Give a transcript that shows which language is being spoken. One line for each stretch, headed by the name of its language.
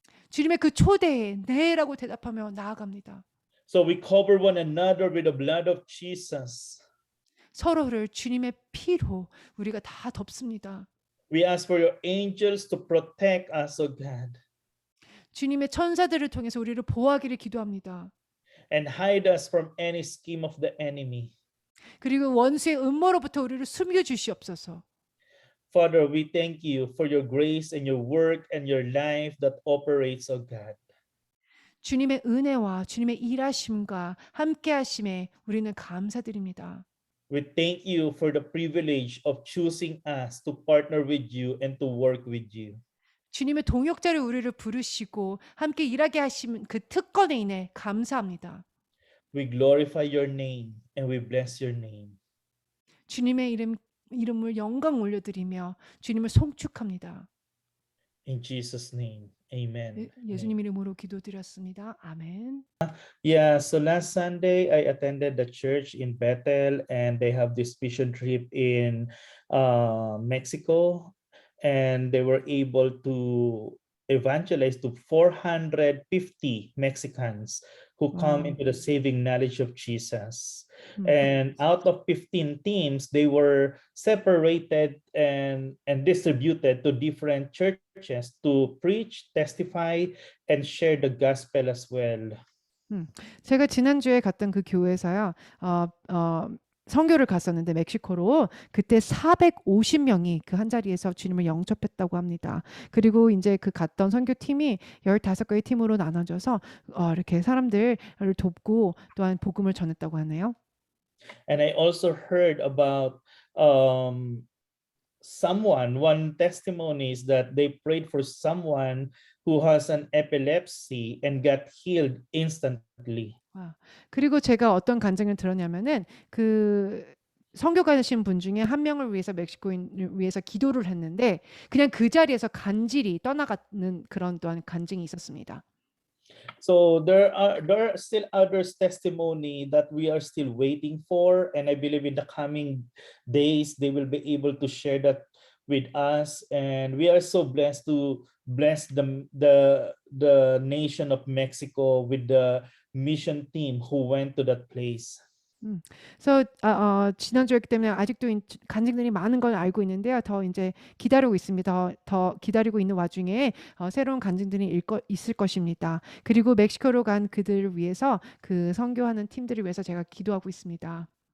Korean: 주님의 그 초대에 네라고 대답하며 나아갑니다.
English: So we cover one another with the blood of Jesus.
Korean: 서로를 주님의 피로 우리가 다 덮습니다.
English: We ask for your angels to protect us, O God.
Korean: 주님의 천사들을 통해서 우리를 보호하기를 기도합니다.
English: and hide us from any scheme of the enemy.
Korean: 그리고 원수의 음모로부터 우리를 숨겨 주시옵소서.
English: Father, we thank you for your grace and your work and your life that operates, oh God.
Korean: 주님의 은혜와 주님의 일하심과 함께 하심에 우리는 감사드립니다.
English: We thank you for the privilege of choosing us to partner with you and to work with you.
Korean: 주님의 동역자로 우리를 부르시고 함께 일하게 하신 그 특권에 인해 감사합니다.
English: We glorify your name and we bless your name.
Korean: 주님의 이름을 영광 올려드리며 주님을 송축합니다.
English: In Jesus' name, amen.
Korean: 예수님 이름으로 기도드렸습니다. 아멘.
English: Yeah, so last Sunday I attended the church in Bethel and they have this mission trip in Mexico and they were able to evangelize to 450 Mexicans who come Wow. into the saving knowledge of Jesus. And out of 15 teams, they were separated and distributed to different churches to preach, testify, and share the gospel as well.
Korean: 제가 지난주에 갔던 그 교회에서요. 선교를 갔었는데 멕시코로 그때 450명이 그 한 자리에서 주님을 영접했다고 합니다. 그리고 이제 그 갔던 선교팀이 15개의 팀으로 나눠져서 이렇게 사람들을 돕고 또한 복음을 전했다고 하네요.
English: And I also heard about one testimony is that they prayed for someone who has an epilepsy and got healed instantly.
Korean: 그리고 제가 어떤 간증을 들었냐면은 그 선교 가신 분 중에 한 명을 위해서 멕시코인을 위해서 기도를 했는데 그냥 그 자리에서 간질이 떠나가는 그런 또한 간증이 있었습니다.
English: So there are still others testimony that we are still waiting for, and I believe in the coming days they will be able to share that with us, and we are so blessed to bless the nation of Mexico with the mission team who went to that place.
Korean: 그래서 지난주였기 때문에 아직도 간증들이 많은 걸 알고 있는데요. 더 이제 기다리고 있습니다. 더 기다리고 있는 와중에 새로운 간증들이 있을 것입니다. 그리고 멕시코로 간 그들을 위해서 그 선교하는 팀들을 위해서 제가 기도하고 있습니다.